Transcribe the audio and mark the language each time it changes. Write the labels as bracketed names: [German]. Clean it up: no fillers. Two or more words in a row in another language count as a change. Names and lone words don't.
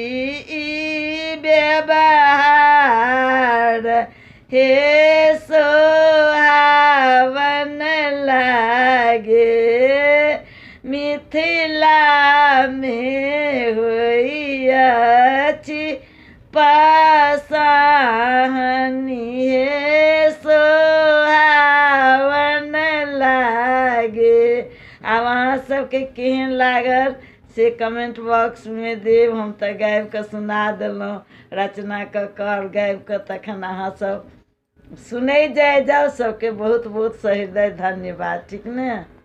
[Maithili] व्यवहार हे सुहावन लागे मिथिला में होई अछि पसाहनी हे सुहावन लागे। आब अहाँ सबके केहन लागल से [English] comment box [Maithili] में देब। हम तऽ गाबि कऽ सुना देलहुँ, रचना कऽ कऽ गाबि कऽ, तखन अहाँ सब सुनै जाओ। सबके बहुत बहुत सहृदय धन्यवाद। ठीक ने।